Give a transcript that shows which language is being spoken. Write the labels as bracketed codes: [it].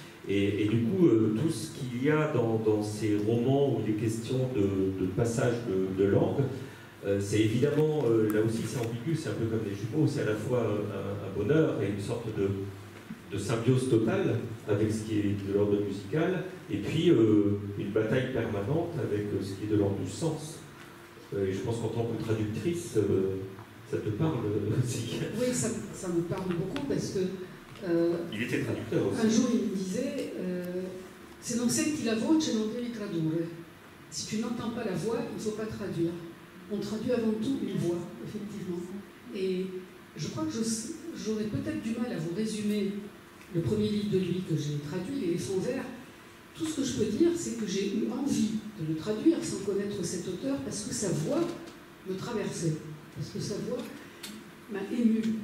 [fr] Et du coup, tout ce qu'il y a dans ces romans où il est question de passage de langue, c'est évidemment, là aussi c'est ambigu, c'est un peu comme les jumeaux, c'est à la fois un bonheur et une sorte de symbiose totale avec ce qui est de l'ordre musical, et puis une bataille permanente avec ce qui est de l'ordre du sens. Et je pense qu'en tant que traductrice, ça te parle aussi. Oui, ça me parle beaucoup parce que il était traducteur aussi. Un jour, il me disait [it] se non senti la voce, non devi tradurre. [fr] Si tu n'entends pas la voix, il ne faut pas traduire. On traduit avant tout une voix, effectivement. Et je crois que j'aurais peut-être du mal à vous résumer le premier livre de lui que j'ai traduit, Les Éléphants verts. Tout ce que je peux dire, c'est que j'ai eu envie de le traduire sans connaître cet auteur parce que sa voix me traversait, parce que sa voix m'a émue.